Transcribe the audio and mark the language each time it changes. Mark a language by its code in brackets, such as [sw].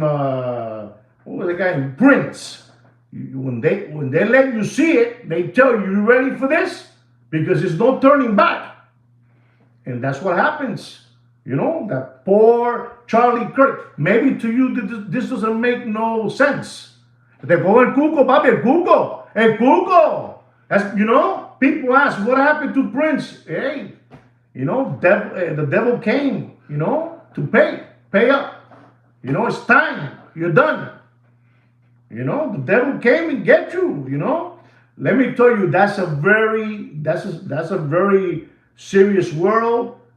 [en] What was the guy? Prince. When they let you see it, they tell you, you ready for this? Because there's no turning back. And that's what happens. You know, that poor Charlie Kirk. Maybe to you, this doesn't make no sense. [es] Te pongo el cuco, papi, el cuco. El cuco. [en] That's, you know, people ask, what happened to Prince? Hey, you know, the devil came, you know, to pay up. You know, it's time. You're done. You know, the devil came and get you, you know. Let me tell you, that's a very serious world.